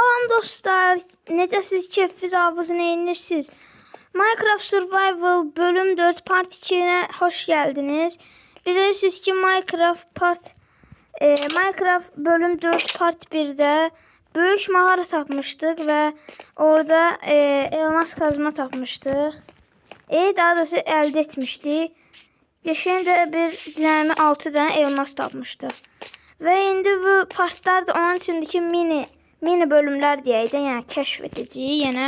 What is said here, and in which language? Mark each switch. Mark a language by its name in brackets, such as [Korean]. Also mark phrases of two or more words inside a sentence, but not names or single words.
[Azerbaijani] dostlar, necəsiz, keyfiniz, avınız, neyinirsiniz? [Turkish] Minecraft Survival bölüm 4 part 2'ye hoş geldiniz. [Azerbaijani] Bilirsiniz ki Minecraft bölüm 4 part 1'də böyük mağara tapmışdıq və orada elmas kazma tapmışdıq. Daha doğrusu əldə etmişdik. Geçen de bir cəmi 6 dənə elmas tapmışdıq. Və indi bu partlar da [Turkish] onun içindeki [Azerbaijani] mini bölümlər deyək də, yəni kəşf edəcəyik yenə.